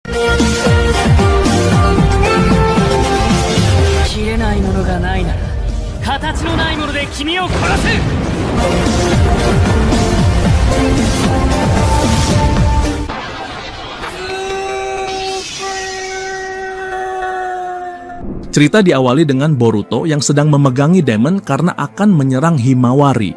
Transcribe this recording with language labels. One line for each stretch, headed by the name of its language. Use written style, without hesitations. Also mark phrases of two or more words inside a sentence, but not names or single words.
Japanese: 切れないものがないなら、形のないもので君を殺す。
Indonesian: Cerita diawali dengan Boruto yang sedang memegangi Demon karena akan menyerang Himawari.